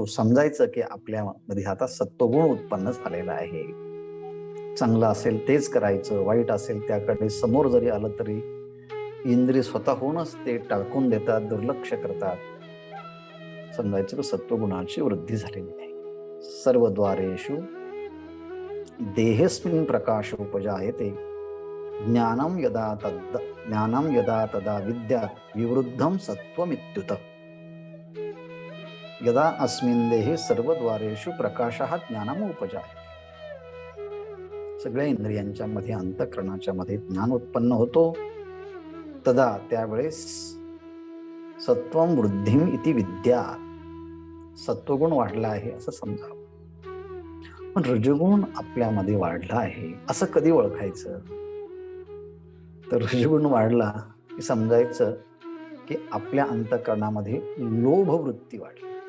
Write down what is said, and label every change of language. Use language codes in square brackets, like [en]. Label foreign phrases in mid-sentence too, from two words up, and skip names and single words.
[mr] समजायचं की आपल्यामध्ये आता सत्वगुण उत्पन्न झालेला आहे. चांगलं असेल तेच करायचं, वाईट असेल त्याकडे समोर जरी आलं तरी इंद्रिय स्वतःहूनच ते टाकून देतात, दुर्लक्ष करतात. समजायचं की सत्वगुणाची वृद्धी झालेली आहे. [sa] सर्व द्वारेषु देहेस्मिन् प्रकाश उपजायते, ज्ञानम यदा तदा विद्यात् विवृद्धम सत्वमित्युत. यदा अस्मिन् देहे सर्वद्वारेषु प्रकाशः ज्ञानम उपजायते. [mr] सगळ्या इंद्रियांच्या मध्ये, अंतःकरणाच्या मध्ये ज्ञान उत्पन्न होतो. [sa] तदा, त्यावेळेस सत्वम वृद्धिम इति विद्या, [mr] सत्वगुण वाढला आहे असं समजावं. पण रजगुण आपल्यामध्ये वाढला आहे असं कधी ओळखायचं? तर रजगुण वाढला की समजायचं की आपल्या अंतःकरणामध्ये लोभ वृत्ती वाढली,